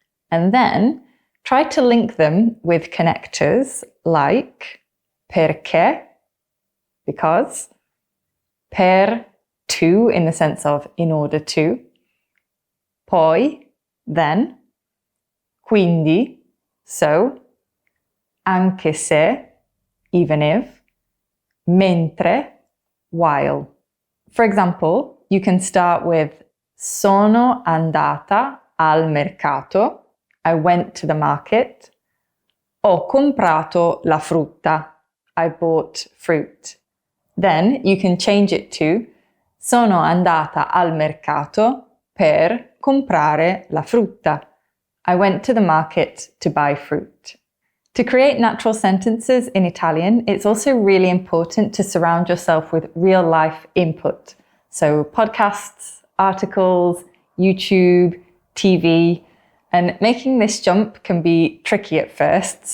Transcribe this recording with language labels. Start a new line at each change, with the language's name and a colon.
English: And then try to link them with connectors like perché, because, per, to, in the sense of in order to, poi, then, quindi, so,
Italian: anche se,
English: even if, mentre, while. For example, you can start with
Italian: sono andata al mercato.
English: I went to the market.
Italian: Ho comprato la frutta.
English: I bought fruit. Then you can change it to
Italian: sono andata al mercato per comprare la frutta.
English: I went to the market to buy fruit. To create natural sentences in Italian, it's also really important to surround yourself with real-life input. So podcasts, articles, YouTube, TV, and making this jump can be tricky at first.